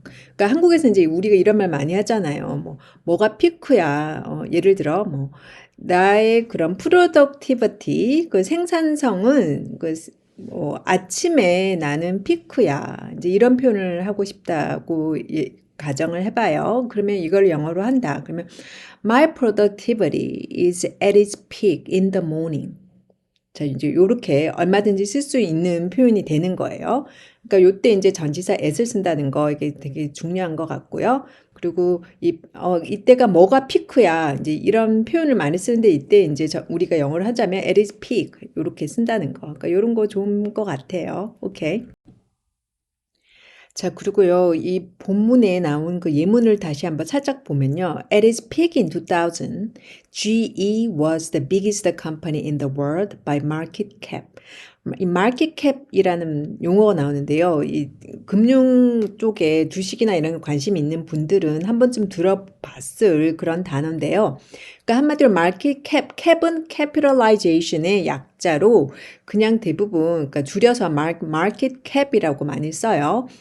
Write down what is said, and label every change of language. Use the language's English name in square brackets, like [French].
[Korean] 그러니까 한국에서 이제 우리가 이런 말 많이 하잖아요. 뭐가 피크야. 예를 들어, 나의 그런 productivity, 그 생산성은 아침에 나는 피크야. 이제 이런 표현을 하고 싶다고 가정을 해봐요. 그러면 이걸 영어로 한다. 그러면 [English] My productivity is at its peak in the morning. [Korean] 자, 이제 요렇게 얼마든지 쓸 수 있는 표현이 되는 거예요. 그러니까 요때 이제 전치사 at을 쓴다는 거 이게 되게 중요한 것 같고요. 그리고 이때가 뭐가 피크야. 이제 이런 표현을 많이 쓰는데 이때 이제 우리가 영어를 하자면 [English] at its peak [Korean] 요렇게 쓴다는 거. 그러니까 요런 거 좋은 것 같아요. 오케이. 자, 그리고요, 이 본문에 나온 그 예문을 다시 한번 살짝 보면요. [English] At its peak in 2000, GE was the biggest company in the world by market cap. [Korean] 이 market cap이라는 용어가 나오는데요. 이 금융 쪽에 주식이나 이런 관심 있는 분들은 한 번쯤 들어봤을 그런 단어인데요. 그러니까 한마디로 market cap, cap은 capitalization의 약자로 그냥 대부분 그러니까 줄여서 market cap이라고 많이 써요.